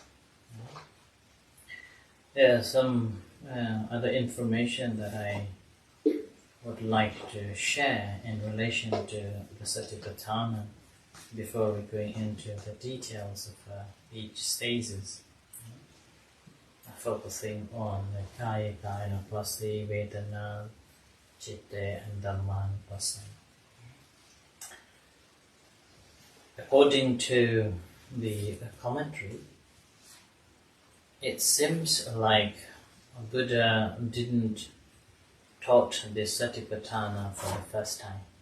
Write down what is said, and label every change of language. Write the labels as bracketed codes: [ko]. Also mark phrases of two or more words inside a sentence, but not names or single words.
[en] There are some other information that I would like to share in relation to the Satipatthana before we go into the details of each stages, focusing on the [pi] kaya, kayanupassi, vedana, citta [en] and dhammanupassi. According to the commentary, it seems like Buddha didn't taught this Satipatthana for the first time.